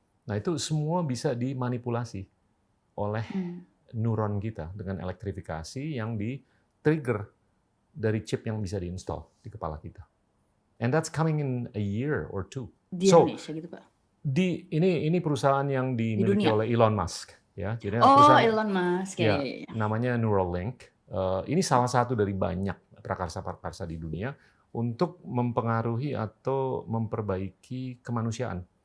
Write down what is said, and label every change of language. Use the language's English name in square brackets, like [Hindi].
[Indonesian] Nah itu semua bisa dimanipulasi oleh neuron kita dengan elektrifikasi yang di-trigger dari chip yang bisa diinstal di kepala kita. [English] And that's coming in a year or two. [Indonesian] Di Indonesia gitu Pak? Ini perusahaan yang dimiliki oleh Elon Musk. Ya, jadi Elon Musk. Ya, namanya Neuralink. Ini salah satu dari banyak prakarsa-prakarsa di dunia untuk mempengaruhi atau memperbaiki kemanusiaan.